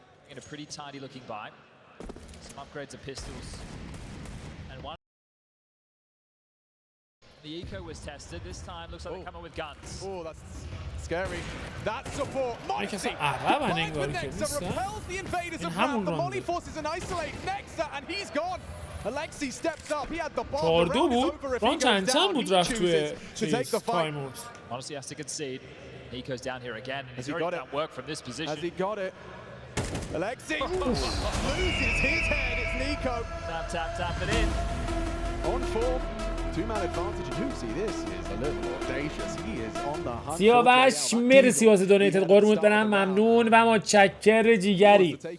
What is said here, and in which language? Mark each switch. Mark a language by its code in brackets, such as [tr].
[en] In a pretty tidy looking buy. Some upgrades of pistols. And one. The eco was tested. This time looks like they're coming with guns. Oh, that's scary. That support. [fa] کسی عربن انگار که نیستن. این [en] The Molly forces an isolate Nexa and he's gone. Alexi steps up. He had the ball. [fa] 4-2 بود. ران چند بود رفت توی timeout. [en] Honestly has to concede. Nico's down here again and he's already done work from this position. Has he got it? Alexi loses his head. It's Nico. Tap it in. On form. Two-man advantage. You see this is a little audacious. He is on the hunt. [fa] سیاوش مرسی واسه دونیتد، قربونت برم، ممنون و متشکر جیگری.